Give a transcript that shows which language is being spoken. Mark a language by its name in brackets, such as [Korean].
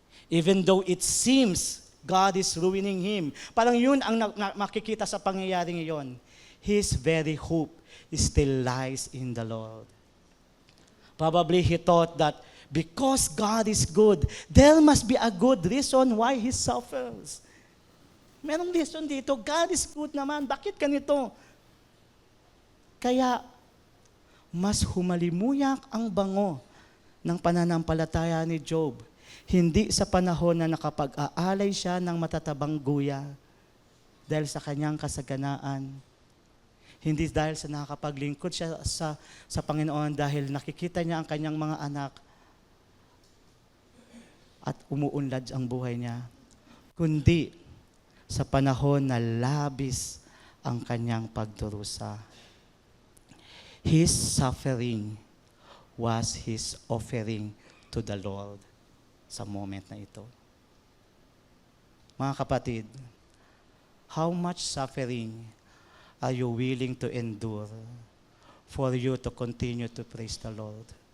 [English] Even though it seems God is ruining him, parang yun ang makikita sa pangyayaring iyon. his very hope still lies in the Lord. Probably he thought that because God is good, there must be a good reason why he suffers. [Filipino] Merong reason dito, God is good naman, bakit ganito? Kaya, mas humalimuyak ang bango ng pananampalataya ni Job. Hindi sa panahon na nakapag-aalay siya ng matatabang guya dahil sa kanyang kasaganaan. Hindi dahil sa nakakapaglingkod siya sa Panginoon dahil nakikita niya ang kanyang mga anak at umuunlad ang buhay niya. Kundi sa panahon na labis ang kanyang pagdurusa. [English] His suffering was his offering to the Lord sa moment na ito. Mga kapatid, how much suffering are you willing to endure for you to continue to praise the Lord?